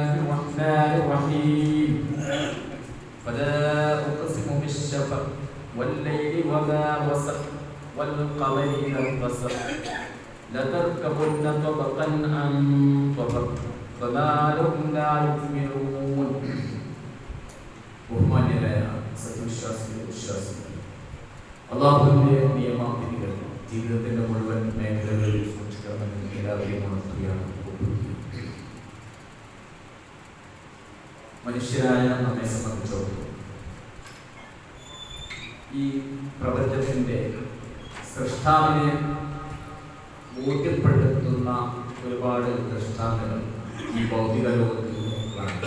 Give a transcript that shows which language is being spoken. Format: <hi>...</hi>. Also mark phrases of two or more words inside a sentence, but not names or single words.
<ar>الرحمن الرحيم فلا أقسم بالشفق والليل وما وسق والقمر إذا اتسق لتركبن طبقا عن طبق فما لهم لا يؤمنون</ar> <ml>ബഹുമാന്യരായ സത്യവിശ്വാസികൾ അല്ലാഹുവിന്റെ നിയമവിധികൾ ജീവിതത്തിന്റെ മുഴുവൻ മേഖലകളിൽ സൂക്ഷിക്കണമെന്ന് എല്ലാവരെയും ഉണർത്തുകയാണ്. മനുഷ്യരായ നമ്മെ സംബന്ധിച്ചിടത്തോളം ഈ പ്രപഞ്ചത്തിന്റെ സൃഷ്ടാവിനെ ബോധ്യപ്പെടുത്തുന്ന ഒരുപാട് ദൃഷ്ടാന്തങ്ങൾ ഈ ഭൗതിക ലോകത്തിൽ കാണുന്നു.</ml>